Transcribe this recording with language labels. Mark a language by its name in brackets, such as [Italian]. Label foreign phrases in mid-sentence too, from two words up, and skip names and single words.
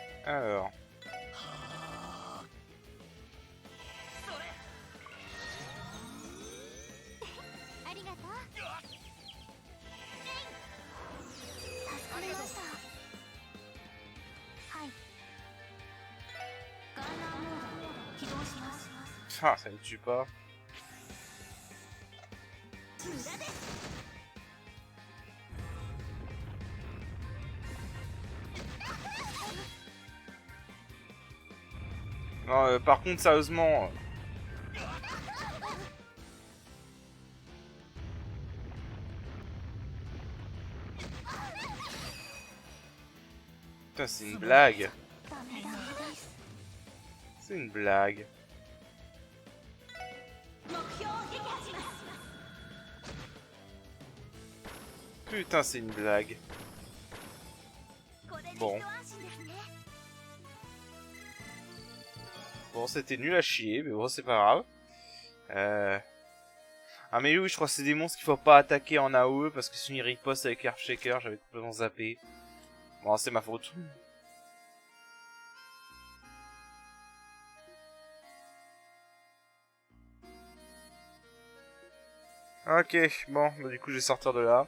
[French] Alors. [Japanese] ありがとう。助かりました。はい。ガンナーモード起動します。 [French] Ah, ça ne tue pas. [Japanese] 無駄です。 [French] Non, par contre, sérieusement... Putain, c'est une blague. [Japanese] ダメだ。 [French] C'est une blague. [Japanese] 目標を撃破します。 [French] Putain, c'est une blague. [Japanese] これで一 [French] Bon. [Japanese] 安心ですね。 [French] Bon, c'était nul à chier, mais bon, c'est pas grave. Ah, mais oui, je crois que c'est des monstres qu'il faut pas attaquer en AOE parce que sinon ils ripostent avec Earthshaker, j'avais complètement zappé. Bon, c'est ma faute. Ok, bon, bah, du coup je vais sortir de là.